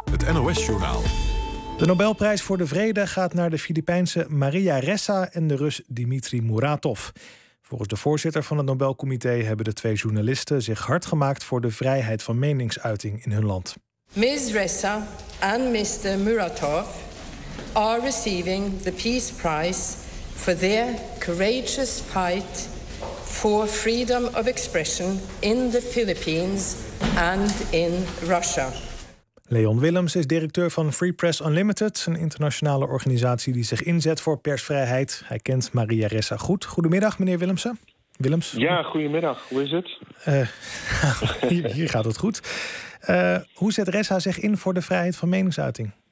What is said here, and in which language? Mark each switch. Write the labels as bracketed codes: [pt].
[nl] Het NOS-journaal. De Nobelprijs voor de Vrede gaat naar de Filipijnse Maria Ressa en de Rus Dmitri Muratov. Volgens de voorzitter van het Nobelcomité hebben de twee journalisten zich hard gemaakt voor de vrijheid van meningsuiting in hun land. [en] Ms. Ressa and Mr. Muratov are receiving the Peace Prize for their courageous fight for freedom of expression in the Philippines and in Russia. [nl] Leon Willems is directeur van Free Press Unlimited, een internationale organisatie die zich inzet voor persvrijheid. Hij kent Maria Ressa goed. Goedemiddag, meneer Willemsen. Willems? Ja, goedemiddag. Hoe is het? Hier gaat het goed. Hoe zet Ressa zich in voor de vrijheid van meningsuiting?